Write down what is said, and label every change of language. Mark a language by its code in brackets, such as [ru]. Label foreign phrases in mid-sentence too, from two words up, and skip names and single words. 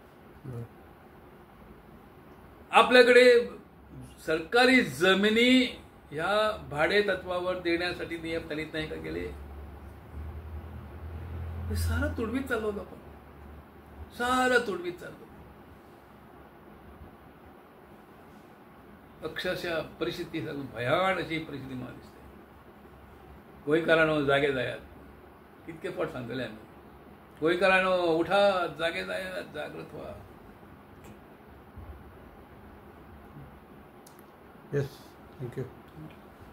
[mr] आपल्याकडे सरकारी जमिनी ह्या भाडे तत्वावर देण्यासाठी नियम त्यांनी नाही का केले? हे सारं तुडवीत चाललो होतो आपण, सारं तुडवीत चाललो. अक्षरशः परिस्थिती भयान अशी परिस्थिती मला दिसते. [kok] गोंयकारांनो जागे जायात, कितके फावट सांगतले आमी. [mr] गोंयकारांनो उठा, जागे जायात, जागृत व्हा. [en] Yes, thank you.